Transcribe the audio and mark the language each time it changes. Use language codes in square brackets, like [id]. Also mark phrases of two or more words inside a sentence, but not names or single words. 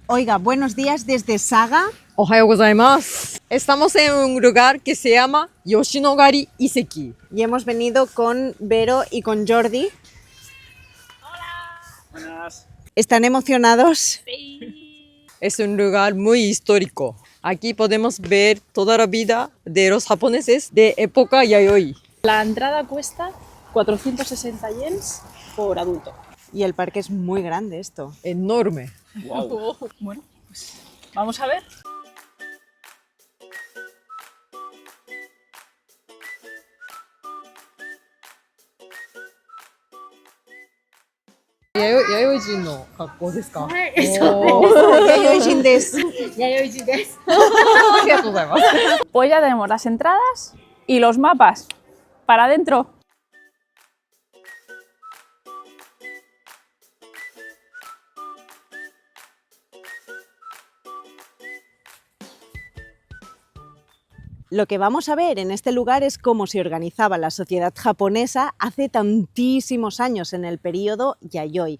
[es] Oiga, buenos días desde Saga. [ja] おはようございます. [es] Estamos en un lugar que se llama Yoshinogari Iseki. Y hemos venido con Vero y con Jordi. Buenas. ¿Están emocionados? Es un lugar muy histórico. Aquí podemos ver toda la vida de los japoneses de época Yayoi. La entrada cuesta 460 yens por adulto. Y el parque es muy grande esto. Enorme. Wow. Bueno, pues vamos a ver. [ja] 弥生人の格好ですか? 弥生人です. ありがとうございます. [es] Pues ya tenemos las entradas y los mapas. Para adentro. Lo que vamos a ver en este lugar es cómo se organizaba la sociedad japonesa hace tantísimos años, en el periodo Yayoi.